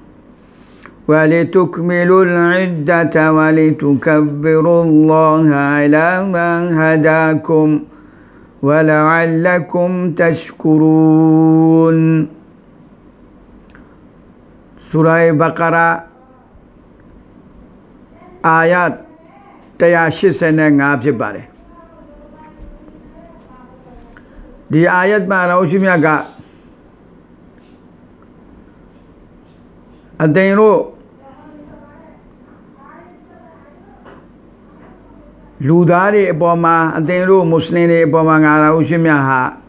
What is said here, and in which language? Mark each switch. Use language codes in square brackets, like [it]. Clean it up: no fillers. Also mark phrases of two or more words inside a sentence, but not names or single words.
[ar] ولتكملوا العدة ولتكبروا الله على ما هداكم ولعلكم تشكرون سورة بقرة [my] آيات 185 ဖြစ်ပါတယ်ဒီအာယတ်မှာအလ္လာဟ်ရှိမြတ်ကအသင်တို့လူသားတွေအပေါ်မှာအသင်တို့မွတ်စလင်တွေအပေါ်မှာငါအလ္လာဟ်ရှိမြတ်ဟာ